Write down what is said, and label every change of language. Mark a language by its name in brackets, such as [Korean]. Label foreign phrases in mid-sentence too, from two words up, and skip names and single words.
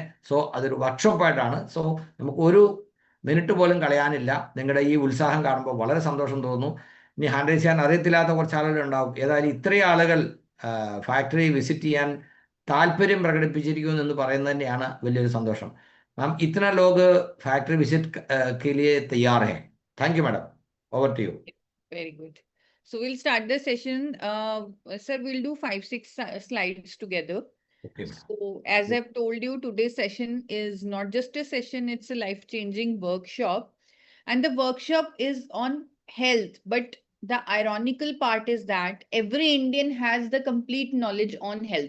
[Malayalam] സോ അതൊരു വർക്ക്ഷോപ്പായിട്ടാണ്. സോ നമുക്ക് ഒരു മിനിറ്റ് പോലും കളയാനില്ല. നിങ്ങളുടെ ഈ ഉത്സാഹം കാണുമ്പോൾ വളരെ സന്തോഷം തോന്നുന്നു. ഇനി [English] hand raise [Malayalam] ചെയ്യാൻ അറിയത്തില്ലാത്ത കുറച്ച് ആളുകൾ ഉണ്ടാവും. ഏതായാലും ഇത്രയും ആളുകൾ [English] factory visit [Malayalam] ചെയ്യാൻ താല്പര്യം പ്രകടിപ്പിച്ചിരിക്കുന്നു എന്ന് പറയുന്നത് തന്നെയാണ് വലിയൊരു സന്തോഷം. [Hindi] मैम, इत्रा लोग [English] factory visit [Hindi] के लिए तैयार हैं. [English] Thank you, madam. Over to you. Very good. So we'll start the session. Sir, we'll do 5-6 slides together. Okay. So as I've told you, today's session is not just a session, it's a life-changing workshop. And the workshop is on health. But the ironical part is that every Indian has the complete knowledge on health.